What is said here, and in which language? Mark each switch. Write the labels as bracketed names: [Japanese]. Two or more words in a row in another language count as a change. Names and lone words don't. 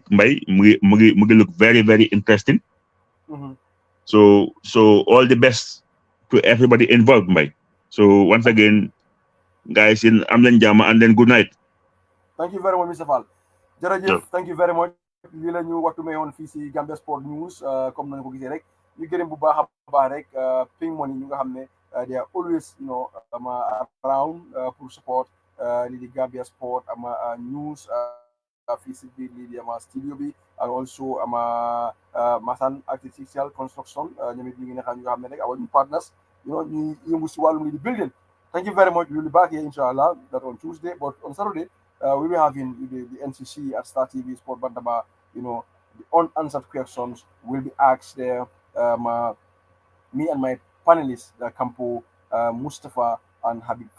[English] Mugi look very, very interesting. So all the best to everybody involved, Mbaye. So once again, guys, in Amlen Jama, and then good night. Thank you very much, Mr. Fall. Jërëjëf, thank you very much. [Wolof] Lii la ñu waxtu mayoon fii si Gambia Sport News comme nañu ko gisee rek ñu gërëm bu baax a baax rek Ping Money ñu nga xam ne [English] they are always around [Wolof] pour support lii di Gambia Sport news fii si biir lii di studio bi [English] and also [Wolof] Masan Artificial Construction ñoom it ñu ngi nekk ñu nga xam ne rek [English] our new partners [Wolof] ñu yëngu si wàllum lii di building. [English] Thank you very much. We'll be back here inshallah that on Tuesday, but on Saturday we will be having the NCC at Star TV Sport Bantaba. The unanswered questions will be asked there. Me and my panelists, Campo, Mustafa, and Habib Fall.